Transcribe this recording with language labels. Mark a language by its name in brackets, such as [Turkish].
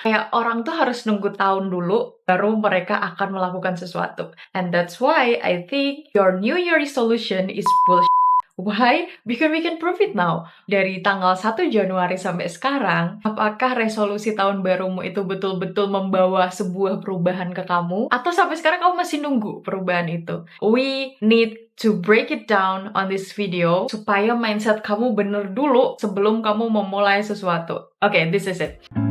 [Indonesian] Kayak orang tuh harus nunggu tahun dulu baru mereka akan melakukan sesuatu. [English] And that's why I think your New Year resolution is bullshit. Why? Because we can prove it now. [Indonesian] Dari tanggal 1 Januari sampai sekarang, apakah resolusi tahun barumu itu betul-betul membawa sebuah perubahan ke kamu? Atau sampai sekarang kamu masih nunggu perubahan itu? [English] We need to break it down on this video [Indonesian] supaya mindset kamu bener dulu sebelum kamu memulai sesuatu. [English] Okay, this is it.